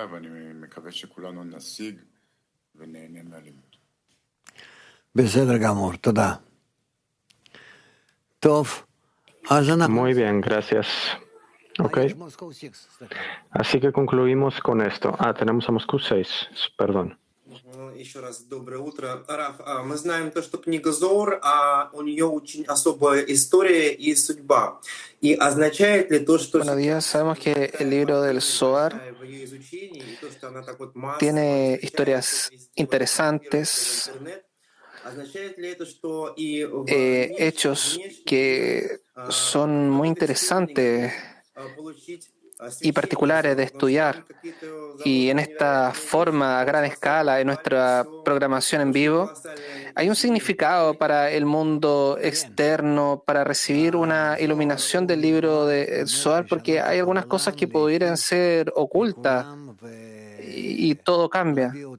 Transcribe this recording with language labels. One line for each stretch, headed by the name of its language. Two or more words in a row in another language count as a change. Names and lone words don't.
Spanish: Muy bien, gracias. Ok. Así que concluimos con esto. Tenemos a Moscú 6, perdón.
Russian: Еще раз доброе утро. Раф, мы знаем то, что книга Зоар, у нее очень особая история и судьба. И означает ли то, что...
Spanish: Buenos días, sabemos que el libro del Zohar tiene historias interesantes, hechos que son muy interesantes y particulares de estudiar, y en esta forma a gran escala, en nuestra programación en vivo, hay un significado para el mundo externo, para recibir una iluminación del libro de Zohar, porque hay algunas cosas que pudieran ser ocultas y todo cambia.